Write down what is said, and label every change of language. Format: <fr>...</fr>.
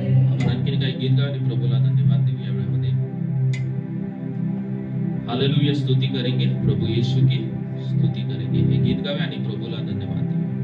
<mr>आपण आणखीन काही गीत गाणे प्रभूला धन्यवाद देऊ या वेळेमध्ये.</mr> <hi>हालेलुया स्तुति करेंगे, प्रभु यीशु की स्तुति करेंगे.</hi> <mr>हे गीत गावे आणि प्रभूला धन्यवाद देऊ.</mr>